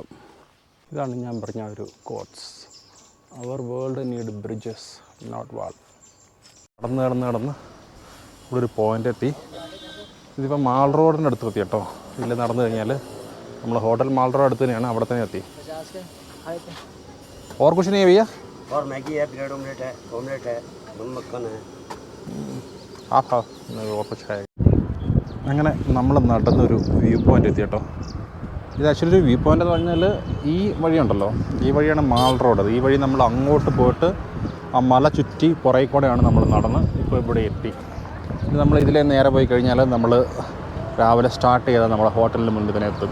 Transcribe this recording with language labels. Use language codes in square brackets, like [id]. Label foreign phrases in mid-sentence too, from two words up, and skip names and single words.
[ml] ഇതാണ് ഞാൻ പറഞ്ഞ ഒരു കോട്ട്സ്. അവർ [en] world need bridges not wall. [ml] നടന്ന് ഇവിടെ ഒരു പോയിൻ്റ് എത്തി. ഇതിപ്പോൾ മാൾ റോഡിൻ്റെ അടുത്ത് എത്തി കേട്ടോ. ഇതിൽ നടന്നു കഴിഞ്ഞാൽ നമ്മൾ ഹോട്ടൽ മാൾ റോഡ് അടുത്ത് തന്നെയാണ്, അവിടെ തന്നെ എത്തി. [hi] और कुछ नहीं है भैया? और मैगी है, [en] bread omelette [hi] है, मक्खन है. ആഹാ, और कुछ है. [ml] അങ്ങനെ നമ്മൾ നടന്നൊരു [en] view point [ml] എത്തി കേട്ടോ. ഇത് ആക്ച്വലി ഒരു [en] view point [ml] എന്ന് പറഞ്ഞാൽ ഈ വഴിയുണ്ടല്ലോ, ഈ വഴിയാണ് മാൾ റോഡ്. ഈ വഴി നമ്മൾ അങ്ങോട്ട് പോയിട്ട് ആ മല ചുറ്റി പുറകെ കൂടെയാണ് നമ്മൾ നടന്ന് ഇപ്പോൾ ഇവിടെ എത്തി. ഇത് നമ്മൾ ഇതിലേ നേരെ പോയി കഴിഞ്ഞാൽ നമ്മൾ രാവിലെ സ്റ്റാർട്ട് ചെയ്താൽ നമ്മളെ ഹോട്ടലിന് മുന്നിൽ തന്നെ എത്തും.